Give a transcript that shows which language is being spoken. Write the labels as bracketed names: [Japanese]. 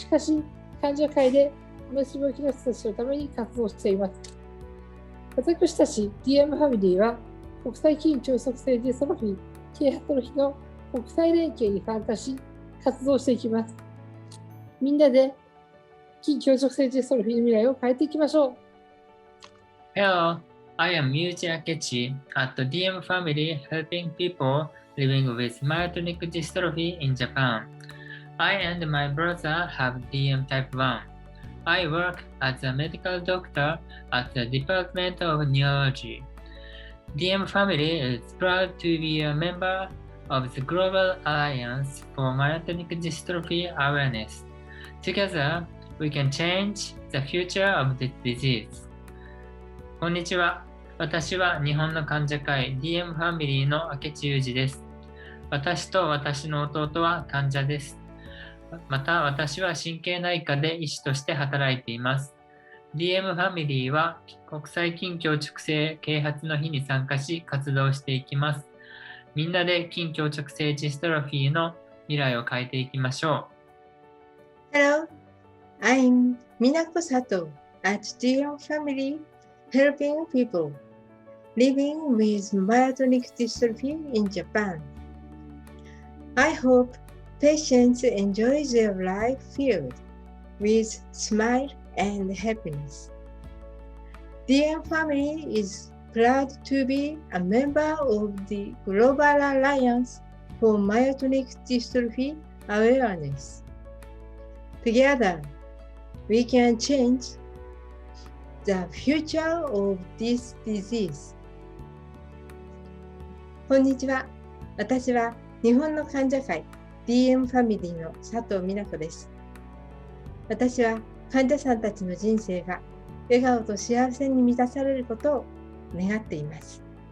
[Japanese] しかし、患者会で同じ病気の人たちのために活動しています。私たち DM ファミリーは、国際筋強側性ディストロフィー啓発の日の国際連携に参加し、活動していきます。みんなで筋強直性ディストロフィーの未来を変えていきましょう。 [English] Hello, I am Yuji Akechi at the DM family helping people living with myotonic dystrophy in Japan. I and my brother have DM type 1. I work as a medical doctor at the Department of Neurology. DM family is proud to be a member of the Global Alliance for Myotonic Dystrophy Awareness. Together, we can change the future of this disease. [Japanese] こんにちは。私は日本の患者会 DM ファミリーの明智裕二です。私と私の弟は患者です。また私は神経内科で医師として働いています。 DM ファミリーは国際筋強直性啓発の日に参加し活動していきます。みんなで筋強直性ジストロフィーの未来を変えていきましょう。 [English] Hello, I'm Minako Sato at DM family.Helping people living with myotonic dystrophy in Japan. I hope patients enjoy their life filled with smile and happiness. DM family is proud to be a member of the Global Alliance for Myotonic Dystrophy Awareness. Together, we can change the future of this disease. [Japanese] こんにちは。私は日本の患者会 DM ファミリーの佐藤美奈子です。私は患者さんたちの人生が笑顔と幸せに満たされることを願っています。